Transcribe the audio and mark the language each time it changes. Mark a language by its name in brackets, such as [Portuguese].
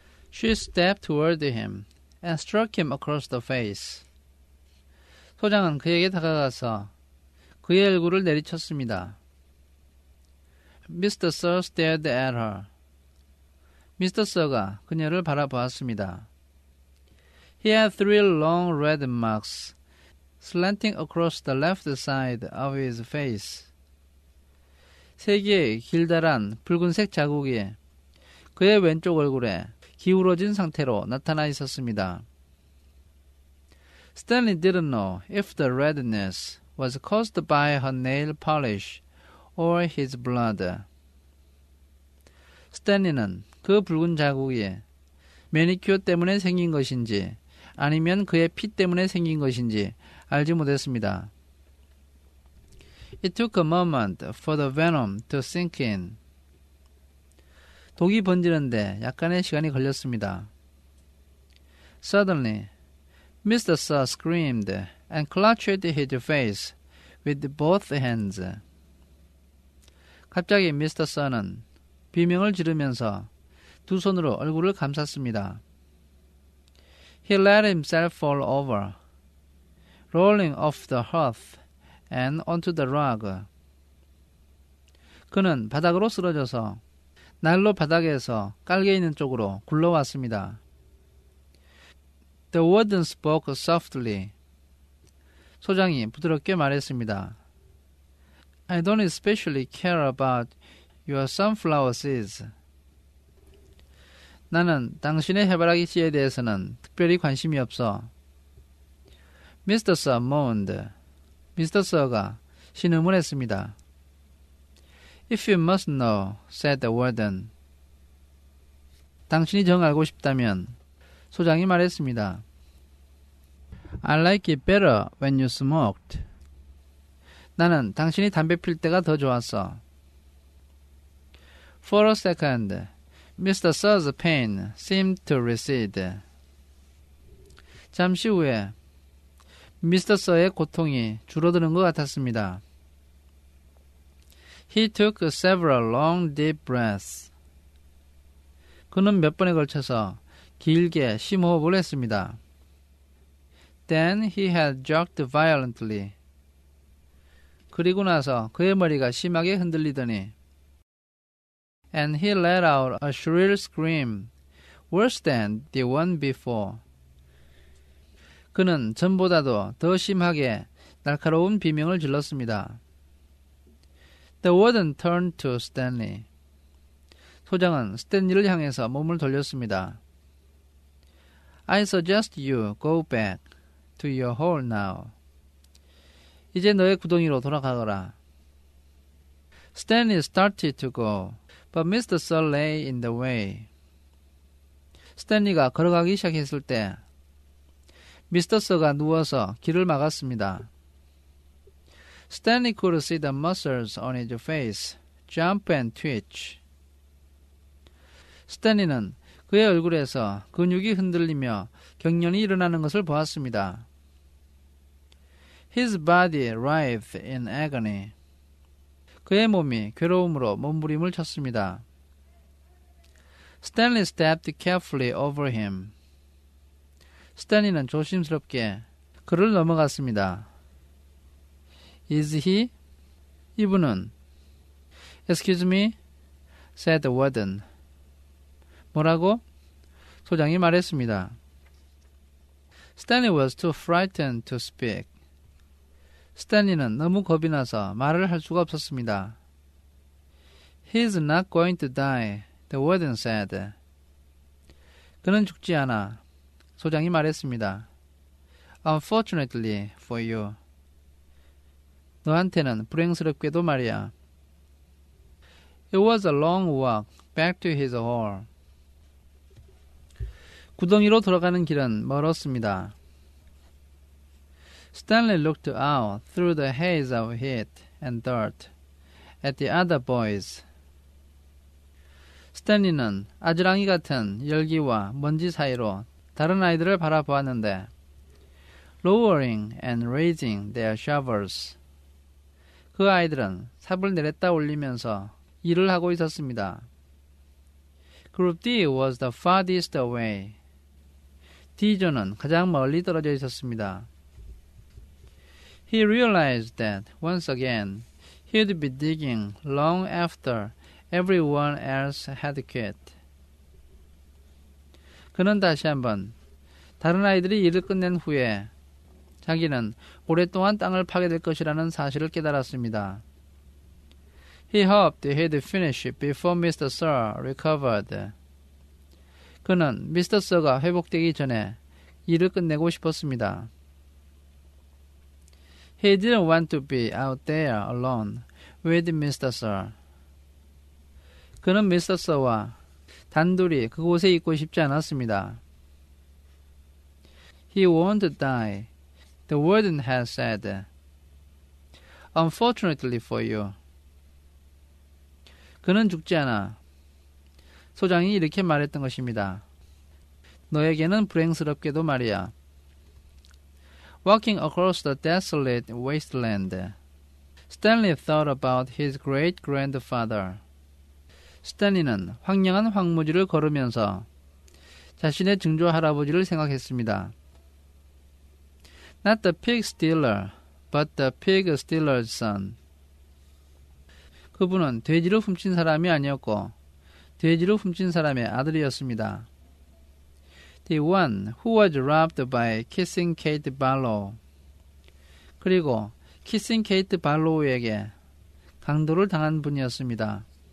[English] She stepped toward him and struck him across the face. [Korean] 소장은 그에게 다가가서 그의 얼굴을 내리쳤습니다. [English] Mr. Sir stared at her. [Korean] 미스터 서가 그녀를 바라보았습니다. [English] He had three long red marks slanting across the left side of his face. [Korean] 세 개의 길다란 붉은색 자국이 그의 왼쪽 얼굴에 기울어진 상태로 나타나 있었습니다. [English] Stanley didn't know if the redness was caused by her nail polish or his blood. [Korean] 스탠리는 그 붉은 자국이 매니큐어 때문에 생긴 것인지 아니면 그의 피 때문에 생긴 것인지 알지 못했습니다. [English] It took a moment for the venom to sink in. [Korean] 독이 번지는데 약간의 시간이 걸렸습니다. [English] Suddenly, Mr. Sir screamed and clutched his face with both hands. [Korean] 갑자기 미스터 서는 비명을 지르면서 두 손으로 얼굴을 감쌌습니다. [English] He let himself fall over, rolling off the hearth and onto the rug. [Korean] 그는 바닥으로 쓰러져서 난로 바닥에서 깔개 있는 쪽으로 굴러왔습니다. [English] The warden spoke softly. [Korean] 소장이 부드럽게 말했습니다. [English] I don't especially care about your sunflower seeds. [Korean] 나는 당신의 해바라기 씨에 대해서는 특별히 관심이 없어. [English] Mr. Sir moaned. [Korean] 미스터 서가 신음을 했습니다. [English] If you must know, said the warden. [Korean] 당신이 정 알고 싶다면, 소장이 말했습니다. [English] I like it better when you smoked. [Korean] 나는 당신이 담배 필 때가 더 좋았어. [English] For a second, Mr. Sir's pain seemed to recede. [Korean] 잠시 후에 미스터 서의 고통이 줄어드는 것 같았습니다. [English] He took several long deep breaths. [Korean] 그는 몇 번에 걸쳐서 길게 심호흡을 했습니다. [English] Then he had jerked violently. [Korean] 그리고 나서 그의 머리가 심하게 흔들리더니 [English] And he let out a shrill scream, worse than the one before. [Korean] 그는 전보다도 더 심하게 날카로운 비명을 질렀습니다. [English] The warden turned to Stanley. [Korean] 소장은 스탠리를 향해서 몸을 돌렸습니다. [English] I suggest you go back to your hole now. [Korean] 이제 너의 구덩이로 돌아가거라. [English] Stanley started to go, but Mr. Sir lay in the way. [Korean] 스탠리가 걸어가기 시작했을 때 미스터 서가 누워서 길을 막았습니다. [English] Stanley could see the muscles on his face jump and twitch. [Korean] 스탠리는 그의 얼굴에서 근육이 흔들리며 경련이 일어나는 것을 보았습니다. [English] His body writhed in agony. [Korean] 그의 몸이 괴로움으로 몸부림을 쳤습니다. [English] Stanley stepped carefully over him. [Korean] 스탠리는 조심스럽게 그를 넘어갔습니다. [English] Is he? [Korean] 이분은 [English] Excuse me? said the warden. [Korean] 뭐라고? 소장이 말했습니다. [English] Stanley was too frightened to speak. [Korean] 스탠리는 너무 겁이 나서 말을 할 수가 없었습니다. [English] He's not going to die, the warden said. [Korean] 그는 죽지 않아. 소장이 말했습니다. [English] Unfortunately for you. [Korean] 너한테는 불행스럽게도 말이야. [English] It was a long walk back to his hole. [Korean] 구덩이로 돌아가는 길은 멀었습니다. [English] Stanley looked out through the haze of heat and dirt at the other boys. [Korean] 스탠리는 아지랑이 같은 열기와 먼지 사이로 다른 아이들을 바라보았는데 [English] lowering and raising their shovels. [Korean] 그 아이들은 삽을 내렸다 올리면서 일을 하고 있었습니다. [English] Group D was the farthest away. [Korean] D조는 가장 멀리 떨어져 있었습니다. [English] He realized that once again he'd be digging long after everyone else had quit. [Korean] 그는 다시 한번 다른 아이들이 일을 끝낸 후에 자기는 오랫동안 땅을 파게 될 것이라는 사실을 깨달았습니다. [English] He hoped he'd finish before Mr. Sir recovered. [Korean] 그는 미스터 서가 회복되기 전에 일을 끝내고 싶었습니다. [English] He didn't want to be out there alone with Mr. Sir. [Korean] 그는 미스터 서와 단둘이 그곳에 있고 싶지 않았습니다. [English] He won't die. The warden has said. Unfortunately for you. [Korean] 그는 죽지 않아. 소장이 이렇게 말했던 것입니다. 너에게는 불행스럽게도 말이야. [English] Walking across the desolate wasteland, Stanley thought about his great-grandfather. [Korean] 스탠리는 황량한 황무지를 걸으면서 자신의 증조 할아버지를 생각했습니다. [English] Not the pig stealer, but the pig stealer's son. [Korean] 그분은 돼지를 훔친 사람이 아니었고 돼지를 훔친 사람의 아들이었습니다. [English] The one who was robbed by Kissing Kate Barlow. [Korean] 그리고 키싱 케이트 발로우에게 강도를 당한 분이었습니다.